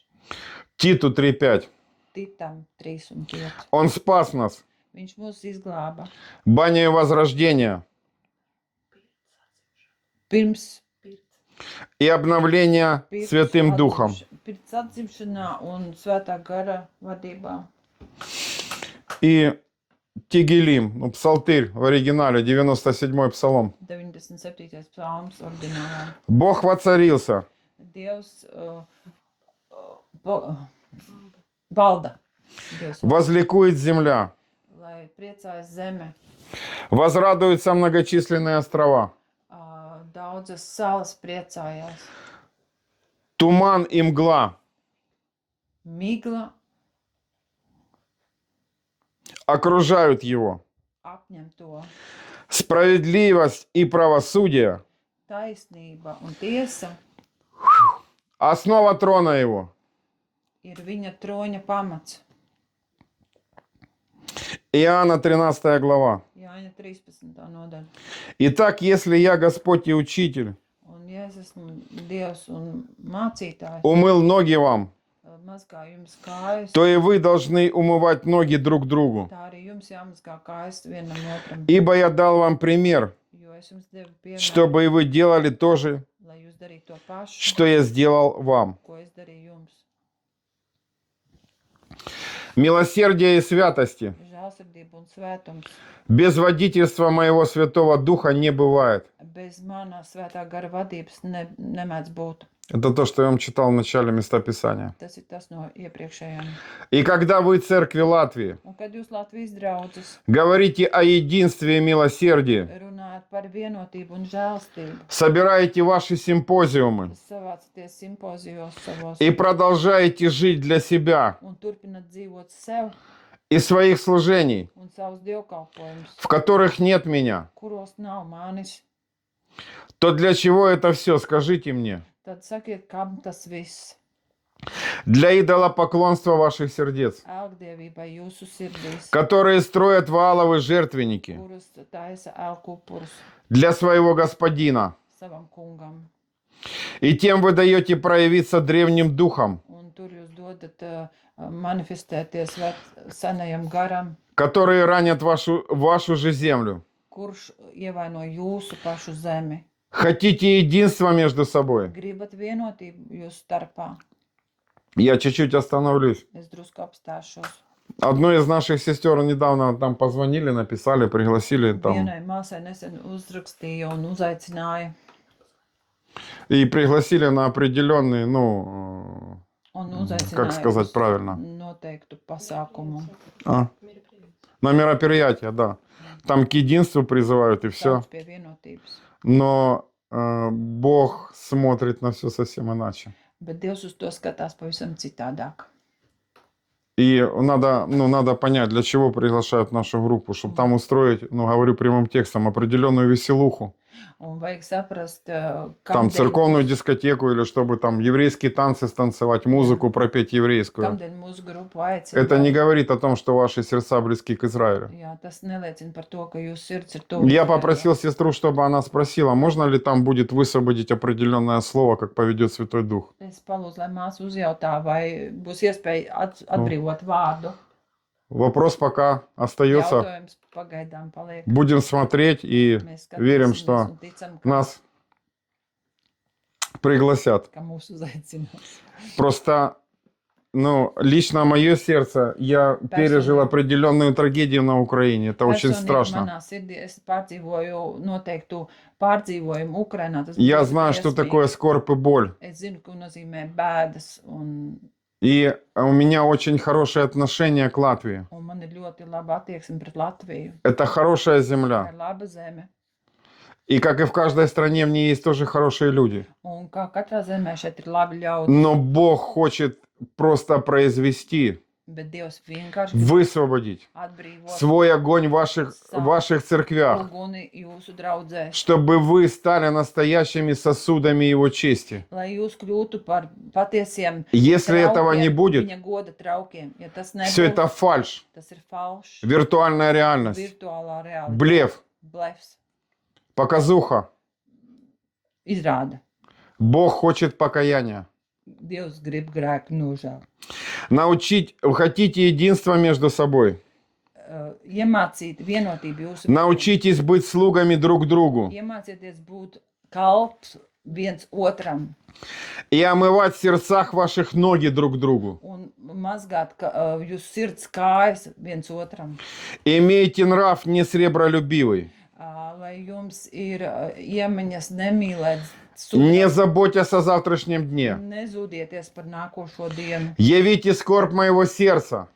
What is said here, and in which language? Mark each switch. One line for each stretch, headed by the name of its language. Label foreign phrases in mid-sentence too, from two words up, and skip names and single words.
Russian: Титу 3:5.
Latvian: Titam 3 un 5.
Russian: Он спас нас
Latvian: Viņš mūs izglāba
Russian: баней возрождения
Latvian: pirms
Russian: и обновления Святым Духом.
Latvian: Pirms atzimšanā un svētā gara vadībā.
Russian: И Тигелим, ну, псалтырь в оригинале, 97-й псалом. 97.
Latvian: psalms oriģinālā.
Russian: Бог воцарился,
Latvian: Dievs valda. Dievs,
Russian: возликует земля,
Latvian: lai priecājas zeme.
Russian: возрадуются многочисленные острова.
Latvian: Daudzas salas priecājās.
Russian: Туман и мгла
Latvian: Migla
Russian: окружают его.
Latvian: apņem to.
Russian: Справедливость и правосудие
Latvian: Taisnība un tiesa –
Russian: основа трона его.
Latvian: ir viņa troņa pamats.
Russian: Иоанна 13 глава.
Latvian: Jāņa 13. nodaļa.
Russian: Итак, если я Господь и Учитель,
Latvian: Un, ja es esmu Dievs un mācītājs,
Russian: умыл ноги вам,
Latvian: mazgā jums kājas,
Russian: то и вы должны умывать ноги друг другу.
Latvian: tā arī jums jāmazgā kājas vienam otram.
Russian: Ибо я дал вам пример,
Latvian: Jo es jums devu piemēru,
Russian: чтобы и вы делали то же,
Latvian: lai jūs darītu to pašu,
Russian: что я сделал вам.
Latvian: ko es darīju jums.
Russian: Милосердие и святости
Latvian: Žēlsirdība un svētums.
Russian: без водительства моего Святого Духа не бывает.
Latvian: Bez mana svētā gara vadības nemēdz būt.
Russian: Это то, что я вам читал в начале места Писания.
Latvian: Tas ir tas no iepriekšējām.
Russian: И когда вы, церкви Латвии,
Latvian: Un kad jūs Latvijas draudzes
Russian: говорите о единстве и милосердии,
Latvian: runājat par vienotību un žēlstību,
Russian: собираете ваши симпозиумы
Latvian: savācaties simpozijos savos
Russian: и продолжаете жить для себя
Latvian: un turpinat dzīvot sev
Russian: и своих служений,
Latvian: un savus dievkalpojumus,
Russian: в которых нет меня,
Latvian: kuros nav manis,
Russian: то для чего это все, скажите мне?
Latvian: tad sakiet, kam tas viss?
Russian: Для идолопоклонства ваших сердец,
Latvian: Elgdievībai jūsu sirdīs,
Russian: которые строят вааловы жертвенники
Latvian: kurus taisa elkupurus
Russian: для своего господина.
Latvian: savam kungam.
Russian: И тем вы даете проявиться древним духом,
Latvian: Un tur jūs dodat manifestēties senajam garam,
Russian: которые ранят вашу же землю.
Latvian: kurš ievaino jūsu pašu zemi.
Russian: Хотите единства между собой?
Latvian: Gribat vienotību jūsu starpā?
Russian: Я чуть-чуть остановлюсь.
Latvian: Es drusku apstāšos.
Russian: Одной из наших сестер недавно там позвонили, написали, пригласили там.
Latvian: Vienai māsai nesen uzrakstīja un uzaicināja.
Russian: И пригласили на определенный, ну,
Latvian: Un
Russian: как
Latvian: uzaicināja
Russian: сказать
Latvian: uz
Russian: правильно?
Latvian: noteiktu pasākumu.
Russian: На мероприятие, да. Там к единству призывают и все.
Latvian: Sauc pie vienotības.
Russian: Но Бог смотрит на все совсем иначе.
Latvian: Bet Dievs uz to skatās pavisam citādāk.
Russian: И надо понять, для чего приглашают в нашу группу, чтобы там устроить, ну, говорю прямым текстом, определенную веселуху.
Latvian: Un vajag saprast,
Russian: Там
Latvian: kamdēļ
Russian: церковную дискотеку или чтобы там еврейские танцы станцевать, музыку пропеть еврейскую.
Latvian: mūsu grupu aicina.
Russian: Это не говорит о том, что ваши сердца близки к Израилю.
Latvian: Jā, tas neliecina par to, ka jūsu sirds ir tuvu.
Russian: Я попросил сестру, чтобы она спросила, можно ли там будет высвободить определенное слово, как поведет Святой Дух.
Latvian: Es palūdzu, lai māsa uzjautā, vai būs iespēja atbrīvot vārdu.
Russian: Вопрос пока остается.
Latvian: Jautājums pagaidām paliek.
Russian: Будем смотреть и
Latvian: Mēs
Russian: верим,
Latvian: skatīsimies
Russian: что
Latvian: un ticam, ka,
Russian: нас пригласят.
Latvian: ka mūs uzaicinās.
Russian: Просто, ну, лично мое сердце, я пережил определенную трагедию на Украине. Это очень
Latvian: Personīgi
Russian: страшно.
Latvian: manā sirdī es pārdzīvoju noteiktu pārdzīvojumu Ukrainā. Tas
Russian: Я
Latvian: bija
Russian: знаю, что
Latvian: briesmīgi.
Russian: такое скорбь и боль.
Latvian: Es zinu, ko nozīmē bēdas, un
Russian: И у меня очень хорошее отношение к Латвии.
Latvian: man ir ļoti laba attieksme pret Latviju.
Russian: Это хорошая
Latvian: Tā
Russian: земля.
Latvian: ir laba zeme.
Russian: И как и в каждой стране, в ней есть тоже хорошие люди.
Latvian: Un kā katrā zemē šeit ir labi ļaudi,
Russian: Но Бог хочет просто произвести,
Latvian: bet Dievs vienkārši
Russian: высвободить
Latvian: atbrīvot
Russian: свой огонь в ваших церквях,
Latvian: uguni jūsu draudzēs,
Russian: чтобы вы стали настоящими сосудами Его чести.
Latvian: lai jūs kļūtu par patiesiem
Russian: Если этого не
Latvian: traukiem,
Russian: будет,
Latvian: viņa goda traukiem. Ja tas
Russian: все это
Latvian: nebūs,
Russian: фальшь,
Latvian: tas ir falšs,
Russian: виртуальная реальность,
Latvian: virtuālā realitāte,
Russian: блеф,
Latvian: blefs,
Russian: показуха.
Latvian: izrāda.
Russian: Бог хочет покаяния.
Latvian: Dievs grib grēku nožēlu.
Russian: Хотите единства между собой?
Latvian: Iemācīt vienotību jūsu
Russian: Научитесь быть слугами друг другу
Latvian: Iemācieties būt kalps viens otram
Russian: и омывать в сердцах ваших ноги друг другу.
Latvian: un mazgāt jūsu sirds kājas viens otram.
Russian: Имейте нрав не сребролюбивый,
Latvian: Lai jums ir iemaņas nemīlēt
Russian: не заботясь о завтрашнем дне.
Latvian: nezudieties par nākošo dienu.
Russian: Явите скорбь моего сердца.